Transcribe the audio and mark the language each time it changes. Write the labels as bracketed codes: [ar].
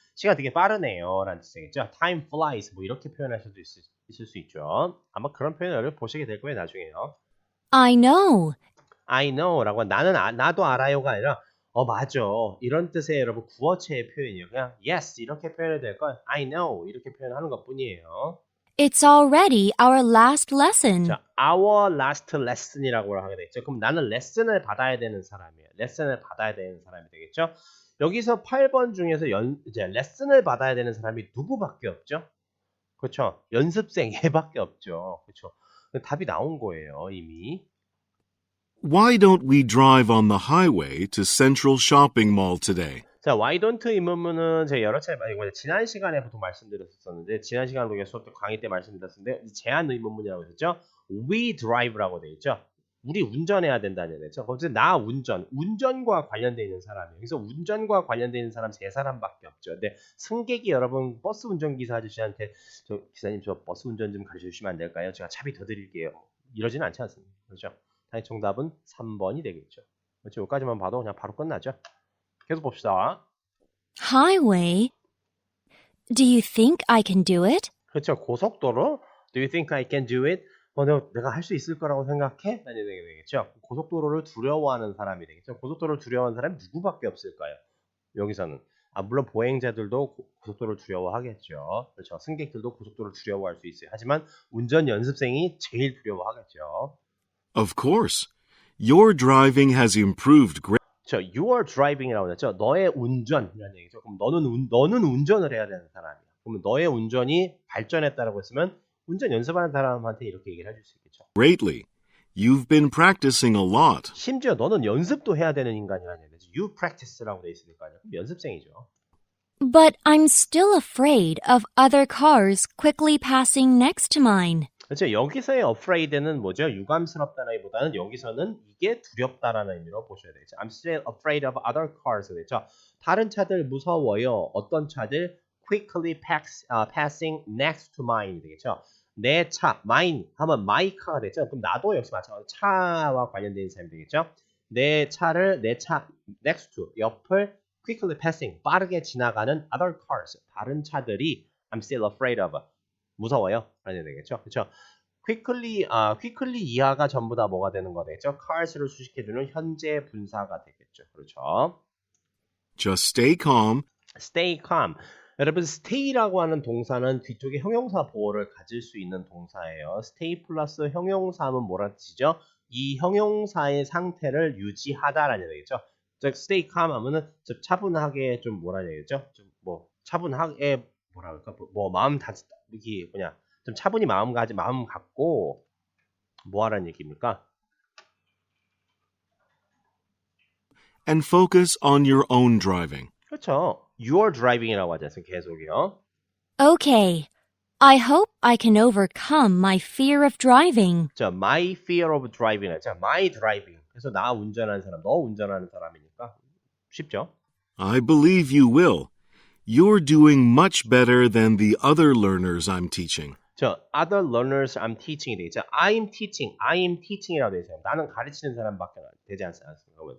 [ko] 시간 되게 빠르네요. 라는 뜻이겠죠? [en] Time flies [ko] 뭐 이렇게 표현할 수도 있을 수 있죠. 아마 그런 표현을 보시게 될 거예요. 나중에요. [en] I know. I know [ko] 라고 나도 알아요가 아니라 맞아 이런 뜻의 여러분 구어체의 표현이에요. 그냥 yes 이렇게 표현해도 될 걸 [en] I know [ko] 이렇게 표현하는 것뿐이에요. [en] It's already our last lesson. [ko] 자, [en] our last lesson [ko] 이라고 하게 되겠죠. 그럼 나는 레슨을 받아야 되는 사람이에요. 레슨을 받아야 되는 사람이 되겠죠. 여기서 8번 중에서 이제 레슨을 받아야 되는 사람이 누구밖에 없죠? 그렇죠. 연습생 얘밖에 없죠. 그렇죠. 답이 나온 거예요, 이미. [en] Why don't we drive on the highway to Central Shopping Mall today? [ko] 자, [en] why don't [ko] 이 문문은 제가 여러 차례 지난 시간에 보통 말씀드렸었는데 지난 시간에 수업 때 강의 때 말씀드렸었는데 제한 의문문이라고 했죠. [en] We drive [ko] 라고 돼 있죠. 우리 운전해야 된다는 얘기죠. 거기서 나 운전과 관련되어 있는 사람이에요. 그래서 운전과 관련되어 있는 사람 3사람밖에 없죠. 근데 승객이 여러분 버스 운전기사 아저씨한테 기사님 저 버스 운전 좀 가르쳐 주시면 안 될까요? 제가 차비 더 드릴게요. 이러지는 않지 않습니까? 그렇죠? 다시 정답은 3번이 되겠죠. 그렇죠? 여기까지만 봐도 그냥 바로 끝나죠. 계속 봅시다. [en] Highway? Do you think I can do it? [ko] 그렇죠. 고속도로. [en] Do you think I can do it? [ko] 내가 할 수 있을 거라고 생각해? 라는 얘기가 되겠죠. 고속도로를 두려워하는 사람이 되겠죠. 고속도로를 두려워하는 사람이 누구밖에 없을까요? 여기서는. 물론 보행자들도 고속도로를 두려워하겠죠. 그렇죠. 승객들도 고속도로를 두려워할 수 있어요. 하지만 운전 연습생이 제일 두려워하겠죠. [en] Of course. Your driving has improved greatly. Your driving [ko] 이라고 했죠. 너의 운전이라는 얘기죠. 그럼 너는 운전을 해야 되는 사람이야. 그러면 너의 운전이 발전했다라고 했으면 운전 연습하는 사람한테 이렇게 얘기를 해줄 수 있겠죠. [en] Greatly. You've been practicing a lot. [ko] 심지어 너는 연습도 해야 되는 인간이라는 얘기죠. [en] You practice [ko] 라고 돼 있으니까요. 연습생이죠. [en] But I'm still afraid of other cars quickly passing next to mine. [ko] 그렇죠. 여기서의 afraid는 뭐죠? 유감스럽다라기보다는 여기서는 이게 두렵다라는 의미로 보셔야 되겠죠. [en] I'm still afraid of other cars. [ko] 그렇죠. 다른 차들 무서워요. 어떤 차들? [en] Quickly passing next to mine [ko] 되겠죠. 내 차, mine 하면 my car가 되죠. 그럼 나도 역시 마찬가지로 차와 관련된 사람이 되겠죠. 내 차 next to 옆을 quickly passing 빠르게 지나가는 other cars 다른 차들이 [en] I'm still afraid of [ko] 무서워요 라는 되겠죠. 그렇죠. quickly 이하가 전부 다 뭐가 되는 거 되겠죠. cars를 수식해주는 현재 분사가 되겠죠. 그렇죠. [en] Just stay calm. Stay calm. [ko] 여러분 stay라고 하는 동사는 뒤쪽에 형용사 보호를 가질 수 있는 동사예요. stay 플러스 형용사하면 뭐라는 뜻이죠? 이 형용사의 상태를 유지하다라는 얘기죠. 즉 [en] stay calm [ko] 하면은 좀 차분하게 좀 뭐라는 얘기죠? 좀 뭐 차분하게 뭐라 그럴까? 뭐 마음 이게 그냥 좀 차분히 마음 갖고 뭐 하라는 얘기입니까? [en] And focus on your own driving. [ko] 그렇죠. [en] Your driving [ko] 이라고 하지 않습니까? 계속이요. [en] Okay. I hope I can overcome my fear of driving. [ko] 자, [en] my fear of driving. 자, my driving. [ko] 그래서 나 운전하는 사람, 너 운전하는 사람이니까 쉽죠? [en] I believe you will. You're doing much better than the other learners I'm teaching. 저 other learners I'm teaching이 [ko] 되겠죠. [en] I'm teaching [ko] 이라고 되어 있어요. 나는 가르치는 사람밖에 되지 않습니까?